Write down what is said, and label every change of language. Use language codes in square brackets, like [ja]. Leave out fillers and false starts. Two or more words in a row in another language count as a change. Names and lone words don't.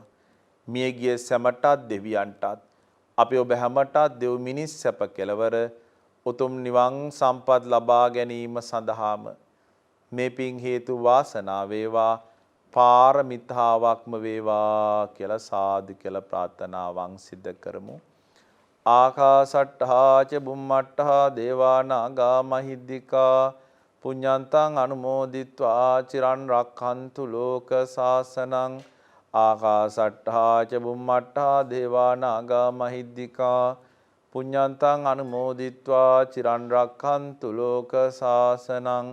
[si] මියගිය සැමටත් දෙවියන්ටත් අපි ඔබ හැමටත් දෙව් මිනිස් සැප කෙලවර උතුම් නිවන් සම්පත් ලබා ගැනීම සඳහාම මේ පින් හේතු වාසනා වේවා, පාරමිතාවක්ම වේවා කියලා සාදු කියලා ප්‍රාර්ථනාවන් සිද්ධ කරමු. [pi] ආකාසට්ඨා ච බුම්මට්ඨා දේවා නාග මහිද්దికා පුඤ්ඤන්තං අනුමෝදිත්වා චිරන් රක්ඛන්තු ලෝක සාසනං. ආකාසට්ඨා ච බුම්මට්ඨා දේවා නාග මහිද්దికා පුඤ්ඤන්තං අනුමෝදිත්වා චිරන් රක්ඛන්තු ලෝක සාසනං.